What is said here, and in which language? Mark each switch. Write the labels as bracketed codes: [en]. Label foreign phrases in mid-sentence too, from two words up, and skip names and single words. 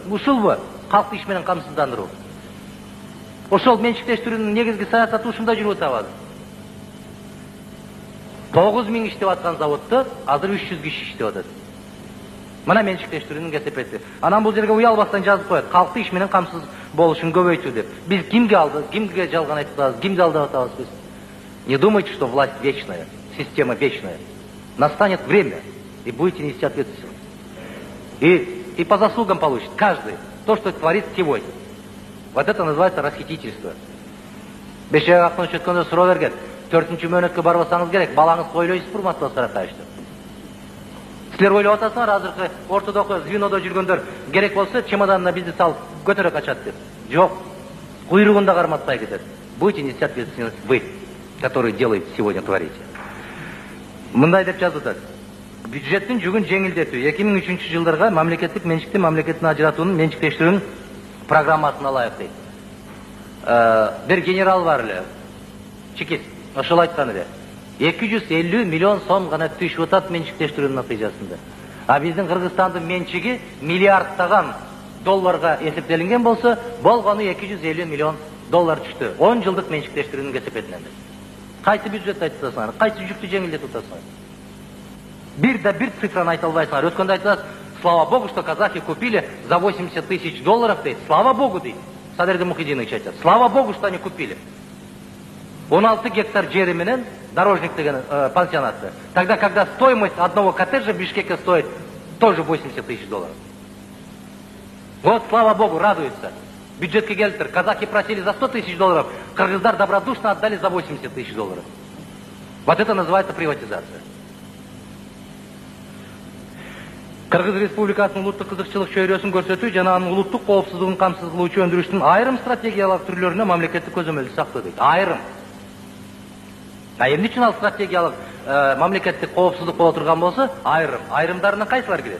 [ky] Ушулбу калкты иш менен камсыздандыруу? Ошол менчиктештирүүнүн негизги саясаты ушунда жүрүп атабы? 9 000 иштеп аткан заводдо азыр 300 киши иштеп атат. Мына менчиктештирүүнүн кесепети. Анан бул жерге уялбастан жазып коет, калкты иш менен камсыз болушун көбөйтүү деп. Биз кимге алдык, кимге жалган айтып атабыз, кимди алдап атабыз биз? [ru] Не думайте, что власть вечная, система вечная. Настанет время, и будете нести ответственность. И по заслугам получит каждый то, что творит сегодня. Вот это называется расхитительство. [ky] Бейшебек Акымович өткөндө суроо берген, 4-чү мөөнөткө барбасаңыз керек, балаңыз ойлойсуз Урматтуу Аскарович. Силер ойлоп атасыңар, азыркы ортодогу звенодо жүргөндөр керек болсо чемоданына бизди салып көтөрө качат деп. Жок. Куйругунда карматпай кетет. [ru] Будете нести ответственность вы, которые делаете сегодня, творите. [ky] Мындай деп жазып атат. Бюджеттин жүгүн жеңилдетүү 2003 жылдарга мамлекеттик менчикти мамлекеттен ажыратуунун менчиктештирүүнүн программасына ылайык дейт. Бир генерал бар эле. Чекист. Ошол айткан эле. 250 миллион сом гана түшүп атат менчиктештирүүнүн натыйжасында. А биздин Кыргызстандын менчиги миллиардтаган долларга эсептелинген болсо, болгону 250 миллион доллар түштү. 10 жылдык менчиктештирүүнүн кесепетинен. Кайсы бюджетти айтып атасыңар? Кайсы жүктү жеңилдетип атасыңар? Бир цифраны айта албайсыңар. Өткөндө айтасыз, [ru] слава богу, что казахи купили за 80 тысяч долларов дейт. Слава богу дейт. [ky] Садырды Мухидинович айтат. [ru] Слава богу, что они купили. [ky] 16 гектар жери менен дорожник деген пансионаты. [ru] Тогда, когда стоимость одного коттеджа в Бишкеке стоит тоже 80 тысяч долларов. Вот, слава богу, радуются. [ky] Бюджетке келтір. [ru] Казахи просили за 100 тысяч долларов, кыргыздар добродушно отдали за 80 тысяч долларов. Вот это называется приватизация. [ky] Кыргыз Республикасынын улуттук кызыкчылык чөйрөсүн көрсөтүү жана анын улуттук коопсуздугун камсыз кылуучу өндүрүштүн айрым стратегиялык түрлөрүнө мамлекеттик көзөмөлдү сактоо дейт. Айрым. Эмне үчүн ал стратегиялык мамлекеттик коопсуздук боло турган болсо, айрымдарына кайсылар кирет?